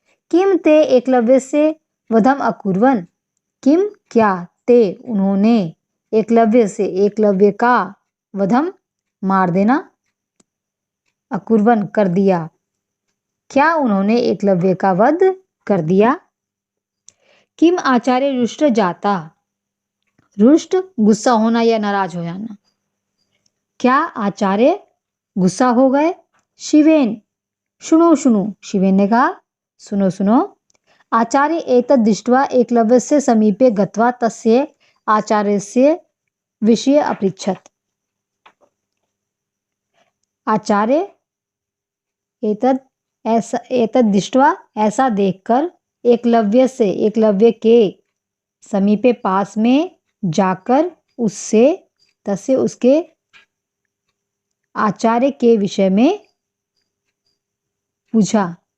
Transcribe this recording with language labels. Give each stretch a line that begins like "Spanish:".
Sanskrit: किम ते एकलव्य से वधम अकुर्वन,
Hindi: किम क्या ते उन्होंने एकलव्य से एकलव्य का वधम मार देना, अकुर्वन कर दिया, क्या उन्होंने एकलव्य का वध कर दिया।
Sanskrit: किम आचार्य रुष्ट जाता,
Hindi: रुष्ट गुस्सा होना या नाराज हो जाना, क्या आचार्य गुस्सा हो गए। शिवेन सुनो सुनो, शिवेन ने कहा सुनो सुनो।
Sanskrit: आचार्य एतद् दृष्ट्वा एकलव्यस्य समीपे गत्वा तस्य आचार्यस्य विषये अपृच्छत्। आचार्य एतद् दृष्ट्वा,
Hindi: ऐसा देखकर, एकलव्य के समीपे पास में जाकर उससे तस्य उसके आचार्य के विषय में पूछा।